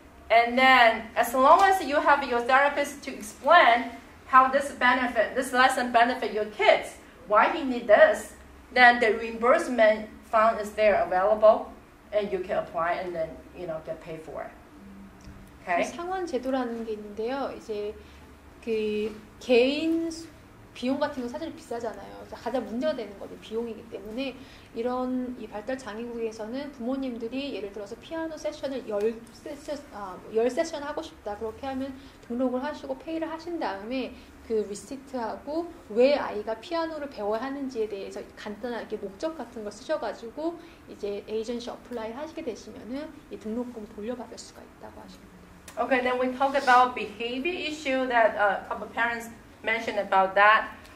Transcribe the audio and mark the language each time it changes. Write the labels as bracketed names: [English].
[English] And then as long as you have your therapist to explain how this lesson benefit your kids, why he need this, then the reimbursement fund is there available and you can apply and then get paid for it. Okay? [Korean] 상환 제도라는 게 있는데요. 이제 그 개인 비용 같은 거 사실 비싸잖아요. 그래서 가장 문제가 되는 거는 비용이기 때문에 이런 이 발달 장애국에서는 부모님들이 예를 들어서 피아노 세션을 10세션 하고 싶다. 그렇게 하면 등록을 하시고 페이를 하신 다음에 그 리시트하고 왜 아이가 피아노를 배워야 하는지에 대해서 간단하게 목적 같은 걸 쓰셔가지고 이제 에이전시 어플라이 하시게 되시면은 이 등록금 돌려받을 수가 있다고 하십니다. [English] Okay, then we talk about behavior issue that a couple parents mentioned about that.